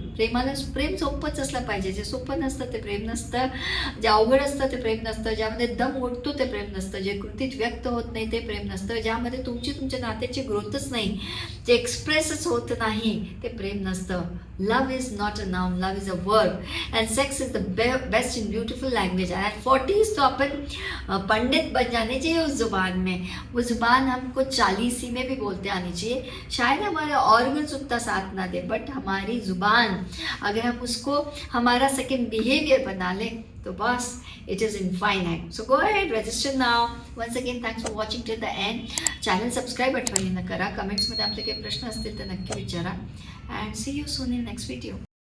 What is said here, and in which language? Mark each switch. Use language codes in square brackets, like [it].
[mr] प्रेम सोपंच असलं पाहिजे. जे सोपं नसतं ते प्रेम नसतं, जे अवघड असतं ते प्रेम नसतं, ज्यामध्ये दम उठतो ते प्रेम नसतं, जे कृतीत व्यक्त होत नाही ते प्रेम नसतं, ज्यामध्ये तुमच्या नात्याची ग्रोथच नाही, जे एक्सप्रेसच होत नाही ते प्रेम नसतं. [en] Love is not a noun, love is a verb, and sex is the best in beautiful language. At 40s [hi] तो अपन पंडित बन जाने चाहिए उस जुबान में. वो जुबान हमको 40 में भी बोलते आनी चाहिए. शायद हमारे ऑर्गन्स उतना साथ ना दे, बट हमारी जुबान अगर हम उसको हमारा सेकंड बिहेवियर बना लें तो बस [en] It is infinite. So go ahead, register now. Once again thanks for watching till the end. [mr] Channel subscribe आठवणीनं करा. कमेंट्समध्ये आपले काही प्रश्न असतील तर नक्की विचारा. [en] And see you soon in next video.